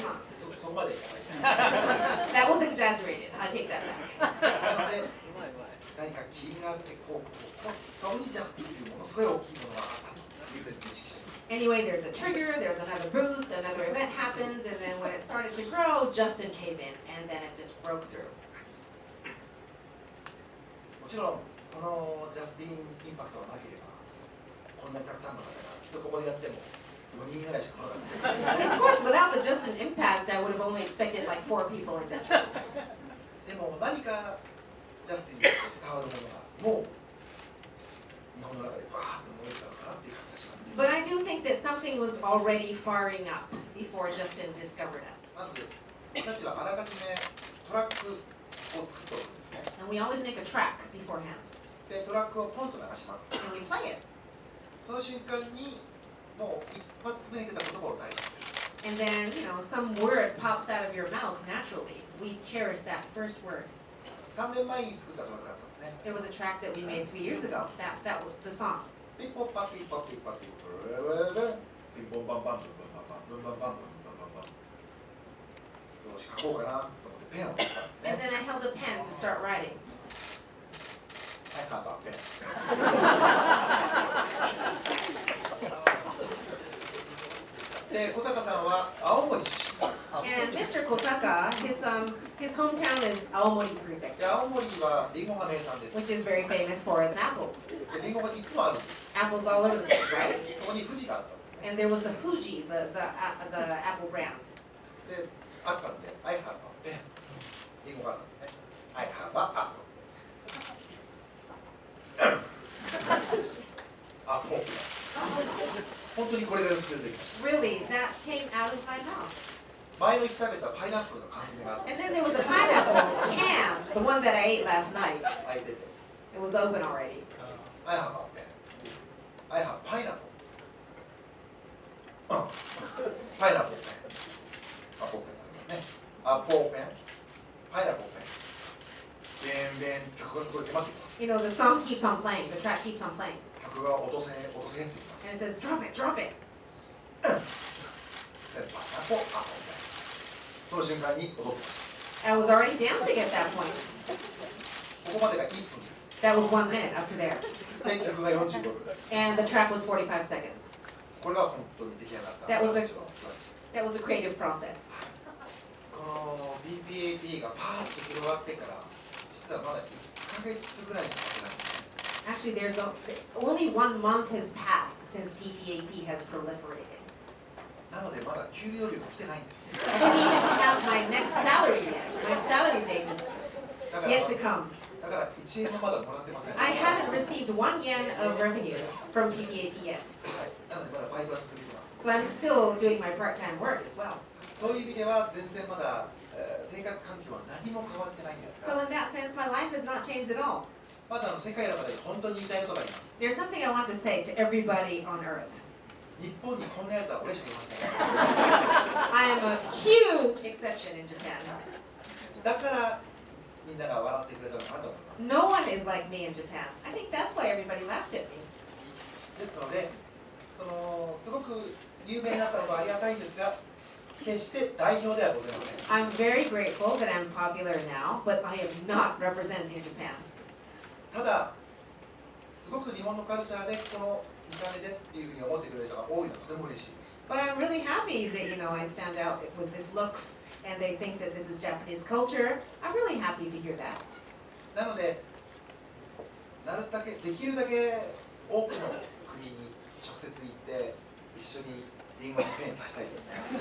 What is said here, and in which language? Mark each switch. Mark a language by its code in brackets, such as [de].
[ja] そこまでいかないです。 [en] That was exaggerated. I take that back. [ja] なので何か気があってそこにジャスティンというものすごい大きいものがあったというふうに認識しています。 [en] Anyway, there's a trigger, there's another boost, another event happens, and then when it started to grow, Justin came in, and then it just broke through. [ja] もちろんこのジャスティンインパクトがなければこんなにたくさんの方がきっとここでやっても4人ぐらいしか来なかった。 [en] And of course, without the Justin impact, I would have only expected like 4 people in this room. [ja] でも何かジャスティンに伝わるものがもう日本の中でバーッと燃えたのかなっていう感じがします。 [en] But I do think that something was already firing up before Justin discovered us. [ja] まず僕たちはあらかじめトラックを作っておくんですね。 [en] And we always make a track beforehand. [ja] でトラックをポンと流します。 [en] And we play it. [ja] その瞬間にもう一発目に出た言葉を大事にする。 [en] And then, some word pops out of your mouth naturally. We cherish that first word. [ja] 3年前に作ったトラックだったんですね。 [en] It was a track that we made 3 years ago. That was the song. ピッポッパピッポッピッポッピッポッピンポンパンパンブンバンパンブンバンパンブンバンパンパン。 [ja] よし書こうかなと思ってペンを持ったんですね。 [en] And then I held a pen to start writing. I have a pen. [ja] で小坂さんは青森出身です。 [en] And Mr. Kosaka, his hometown is Aomori [ja] で [en] Prefecture, [ja] 青森はリンゴが名産です。 [en] which is very famous for its apples. [ja] でリンゴがいつもあるんです。 [en] Apples all over the place, right? [ja] そこに富士があったんですね。 [en] And there was the Fuji, the apple brand. [ja] であったんで [en] I have a pen. [ja] リンゴがあったんですね。 [en] I have a apple. アポ。 [ja] 本当にこれが薄く出てきました。 [en] Really, that came out of my mouth. [ja] 前の日食べたパイナップルの缶詰があって [en] And then there was a pineapple can, the one that I ate last night. [ja] 開いてて [en] It was open already. I have a pen. I have pineapple. [ja] パイナップルペン、アポペンですね。アポペン、パイナップルペン、ベンベン、曲がすごい迫ってきます。 [en] You know, the song keeps on playing, the track keeps on playing. [ja] 曲が落とせって言います。 [en] And it says, drop it, drop it. [ja] パイナップル、アポペン。その瞬間に踊ってまし [en] I was already dancing at that point. [ja] た。ここまでが1分です。 [en] That was 1 minute up to there. [ja] で、曲が45分です。 [en] And the track was 45 seconds. [ja] これが本当に出来上がった。 [en] That was a- [ja] 一番一番です。 [en] That was a creative process. [ja] この PPAP がパーッと広がってから実はまだ1ヶ月ぐらいしか経ってないんですね。 [en] Actually, only 1 month has passed since PPAP has proliferated. [ja] なのでまだ給料日も来てないんです。 [en] I don't even have my next salary yet. My salary date is [ja] だから [en] yet to come. [ja] だから1円もまだもらってません。 [en] I haven't received 1 yen of revenue from PPAP yet. [ja] はい。なのでまだバイトは続けてます。 [en] So I'm still doing my part-time work as well. [ja] そういう意味では全然まだ、生活環境は何も変わってないんです [en] So [ja] が、 [en] in that sense, my life has not changed at all. [ja] まず世界の中で本当に言いたいことがあります。 [en] There's something I want to say to everybody on earth. [ja] 日本にこんなやつは俺しかいません。 [en] I am a huge exception in Japan. [ja] だからみんなが笑ってくれたのかなと思います。 [en] No one is like me in Japan. I think that's why everybody laughed at me. [ja] ですので、すごく有名になったのはありがたいんですが、決して代表ではございません。 [en] I'm very grateful that I'm popular now, but I am not representing Japan. [ja] ただ、すごく日本のカルチャーでこの見た目でっていうふうに思ってくれる人が多いのはとても嬉しいです。 [en] But I'm really happy that, I stand out with this looks and they think that this is Japanese culture. I'm really happy to hear that. [ja] なので、できるだけ多くの国に直接行って一緒にリンゴにペンさせたいですね。